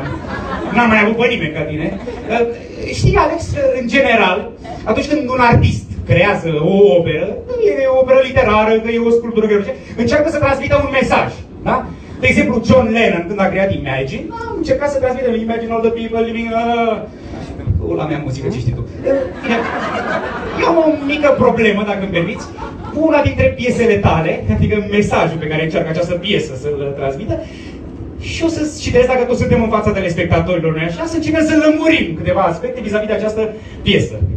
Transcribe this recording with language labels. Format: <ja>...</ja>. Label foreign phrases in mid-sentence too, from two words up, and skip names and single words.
<ro>N-am mai avut pe nimeni ca tine. Știi, Alex, în general, atunci când un artist creează o operă, e o operă literară, că e o sculptură, încearcă să transmită un mesaj, da? De exemplu, John Lennon, când a creat Imagine, a încercat să transmită</ro> <en>Imagine all the people living...</en> <ro>La mea muzică, ce știi tu? Eu am o mică problemă, dacă îmi permiți, cu una dintre piesele tale, adică mesajul pe care încearcă această piesă să-l transmită, și o să citesc, dacă toți suntem în fața telespectatorilor, noi așa, să încercăm să lămurim câteva aspecte vis-a-vis de această piesă.</ro>